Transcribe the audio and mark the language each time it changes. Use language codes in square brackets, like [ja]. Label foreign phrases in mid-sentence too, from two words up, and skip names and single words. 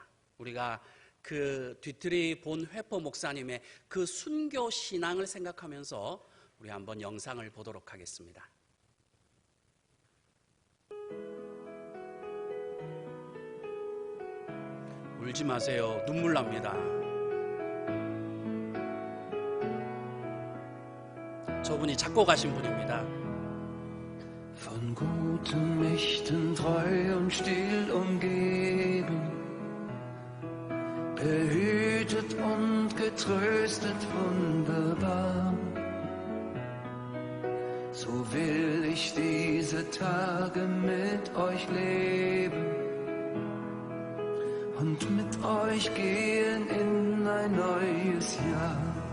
[ko] 우리가 그 뒤틀이 본 회퍼 목사님의 그 순교 신앙을 생각하면서 우리 한번 영상을 보도록 하겠습니다. 울지 마세요. 눈물 납니다. 저분이 작곡하신 분입니다. [de] Von guten Mächten treu und still umgeben, behütet und getröstet wunderbar. So will ich diese Tage mit euch leben und mit euch gehen in ein neues Jahr.